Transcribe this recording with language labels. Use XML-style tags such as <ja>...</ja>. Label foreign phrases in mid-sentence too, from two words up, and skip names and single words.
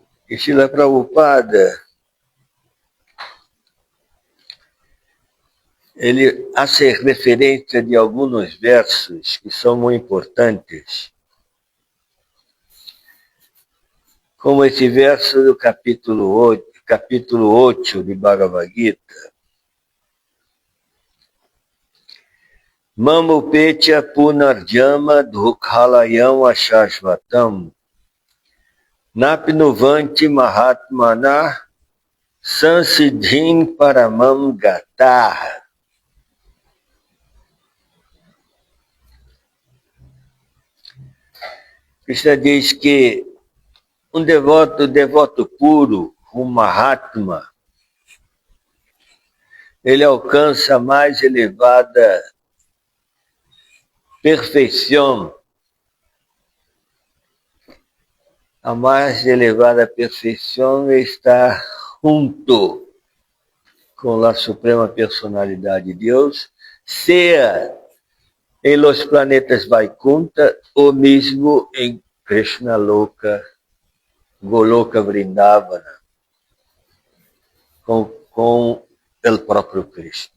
<pt>que Srila Prabhupada, ele hace referência de alguns versos que são muito importantes, como esse verso do capítulo 8 de Bhagavad Gita.</pt> <sa>मामुपेत्य पुनर्जम दुखालयम् अशश्वतम् नाप्नुवन्ति महात्मन संसिद्धिम् परमम् गत.</sa> <pt>Krishna diz que um devoto puro, um Mahatma, ele alcança a mais elevada perfeição. A mais elevada perfeição está junto com a Suprema Personalidade de Deus, seja em los planetas Vaikuntha ou mesmo em Krishna Loka, Goloka Vrindavana, com o próprio Krishna.</pt>